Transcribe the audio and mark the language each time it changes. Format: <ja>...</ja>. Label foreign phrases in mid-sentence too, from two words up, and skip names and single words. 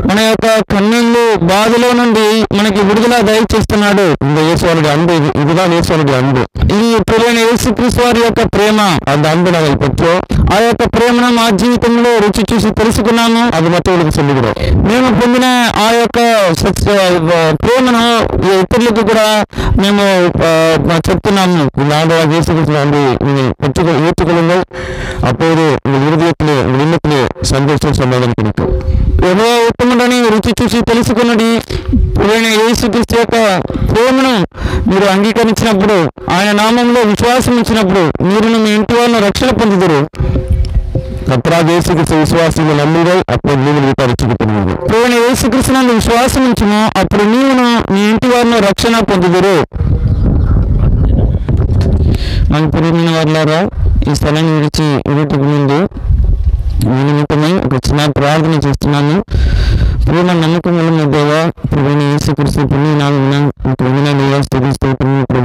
<te>మన యొక్క కన్నీళ్లు, బాధలో నుండి మనకి విడుదల దయచేస్తున్నాడు.</te> <ta>இந்த இயேசுவனுடைய அன்பு, இதுதான் இயேசுவனுடைய அன்பு.</ta> <te>ఇది ప్రభువైన యేసుక్రీస్తు వారి యొక్క ప్రేమ.</te> <ta>அந்த அன்பு நாங்கள் பெற்றோம்.</ta> <te>ఆ యొక్క ప్రేమను మా జీవితంలో రుచి చూసి తెలుసుకున్నాము.</te> <ta>అది మற்றவர்களுக்கு சொல்லுகிறோம்.</ta> <te>మేము పొందిన ఆ యొక్క ప్రేమను ఇతరులకు కూడా మేము చెప్తున్నాము.</te> <ta>இந்த ஆண்டவராக இயேசு கிறிஸ்துவின் அன்பை நீங்கள் ஏற்றுக்கொள்ளுங்கள், அப்போது உங்கள் இருதயத்திலே, உங்கள் இல்லத்திலே சந்தோஷம், சமாதானம் கிடைக்கும்.</ta> <te>ఏదో ఉత్తముడని రుచి చూసి తెలుసుకున్నది ప్రభువైన యేసుక్రీస్తు యొక్క ప్రేమను మీరు అంగీకరించినప్పుడు, ఆయన నామంలో విశ్వాసం ఇచ్చినప్పుడు మీరును మీ ఇంటి వాళ్ళను రక్షణ పొందుదురు.</te> <ta>கர்த்தராக இயேசு கிறிஸ்து விசுவாசிகள் நம்புங்கள், அப்போது நீங்கள் ரட்சிக்கப்படுவீர்கள்.</ta> <te>ప్రభువైన యేసుక్రీస్తునందు విశ్వాసం ఉంచుము, అప్పుడు నీవును మీ ఇంటి వారిని రక్షణ పొందుదురు. మన ప్రియమైన వారులారా, ఈ స్థలాన్ని విడిచి ఇరుటకు ముందు నిమిత్తమై ఒక చిన్న ప్రార్థన చేస్తున్నాను. ప్రేమ నమ్మకం వల్ల దేవా, ప్రభువైన యేసుక్రీస్తు పుణ్య నామమున మీకు వందనాలు స్తుతిస్తోత్రం ప్రభా.</te>